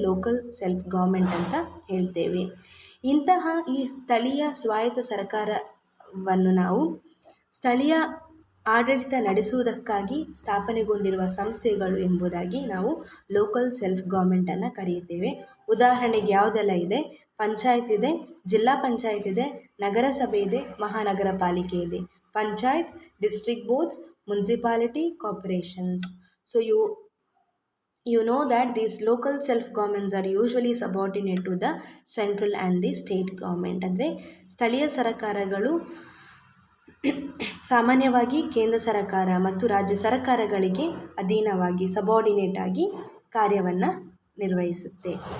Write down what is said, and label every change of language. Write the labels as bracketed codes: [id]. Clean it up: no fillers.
[kn] Local self government ಅಂತ ಹೇಳ್ತೇವೆ. ಇಂತಹ ಈ ಸ್ಥಳೀಯ ಸ್ವಾಯತ್ತ ಸರ್ಕಾರವನ್ನು ನಾವು ಸ್ಥಳೀಯ ಆಡಳಿತ ನಡೆಸುವುದಕ್ಕಾಗಿ ಸ್ಥಾಪನೆಗೊಂಡಿರುವ ಸಂಸ್ಥೆಗಳು ಎಂಬುದಾಗಿ ನಾವು ಲೋಕಲ್ ಸೆಲ್ಫ್ ಗೌರ್ಮೆಂಟನ್ನು ಕರೆಯುತ್ತೇವೆ. ಉದಾಹರಣೆಗೆ ಯಾವುದೆಲ್ಲ ಇದೆ? ಪಂಚಾಯತ್ ಇದೆ, ಜಿಲ್ಲಾ ಪಂಚಾಯತ್ ಇದೆ, ನಗರಸಭೆ ಇದೆ, ಮಹಾನಗರ ಪಾಲಿಕೆ ಇದೆ. [en] Panchayat, district boards, municipality, corporations. So you know that these local self governments are usually subordinate to the central and the state government. [kn] ಅಂದರೆ ಸ್ಥಳೀಯ ಸರ್ಕಾರಗಳು ಸಾಮಾನ್ಯವಾಗಿ ಕೇಂದ್ರ ಸರ್ಕಾರ ಮತ್ತು ರಾಜ್ಯ ಸರ್ಕಾರಗಳಿಗೆ ಅಧೀನವಾಗಿ ಸಬಾರ್ಡಿನೇಟ್ ಆಗಿ ಕಾರ್ಯವನ್ನು ನಿರ್ವಹಿಸುತ್ತೆ.